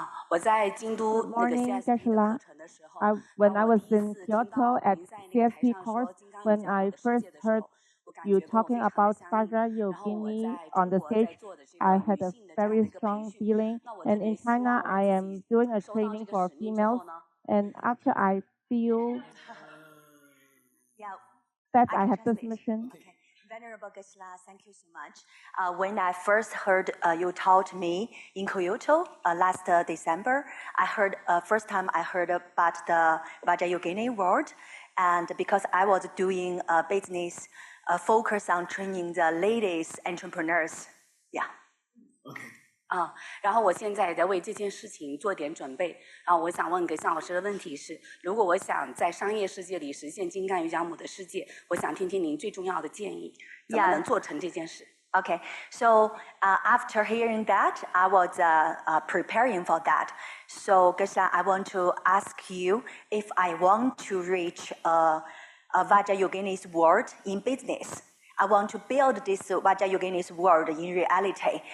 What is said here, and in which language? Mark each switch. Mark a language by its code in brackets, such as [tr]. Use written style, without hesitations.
[zh] 我在京都那个 CSP 的课程的时候 [en] ，when I was in Kyoto at CSP course, when I first heard you talking about Vajra Yogini on the stage, I had a very strong feeling. And in China, I am doing a training for females. And after I feel that I have this mission. Okay. Venerable Geshe, thank you so much. When I first heard you taught me in Kyoto last December, first time I heard about the Vajrayogini word, and because I was doing a business focus on training the ladies entrepreneurs. Yeah. Okay. [zh] 然后我现在也在为这件事情做点准备。我想问阁下老师的问题是：如果我想在商业世界里实现金刚瑜伽母的世界，我想听听您最重要的建议，怎么能做成这件事？ [en] Okay, so after hearing that, I was preparing for that. So, Geshe, I want to ask you if I want to reach a Vajrayogini's world in business. I want to build this Vajrayogini's world in reality.